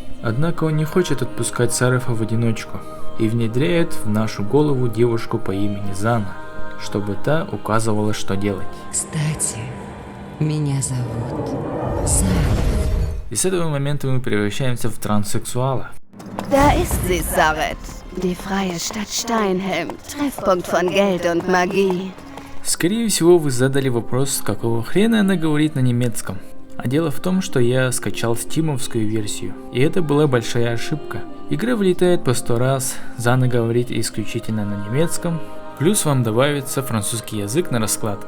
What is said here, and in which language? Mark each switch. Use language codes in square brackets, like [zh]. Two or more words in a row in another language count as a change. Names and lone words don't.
[ru] Однако он не хочет отпускать Сарафа в одиночку и внедряет в нашу голову девушку по имени Зана, чтобы та указывала, что делать. Кстати, меня зовут Зана. И с этого момента мы превращаемся в транссексуала. [de] Da ist sie, Saret. Die freie Stadt Steinhelm. Treffpunkt von Geld und Magie. [ru] Скорее всего, вы задали вопрос, какого хрена она говорит на немецком. А дело в том, что я скачал стимовскую версию, и это была большая ошибка. Игра вылетает по 100 раз, Зана говорит исключительно на немецком, плюс вам добавится французский язык на раскладке.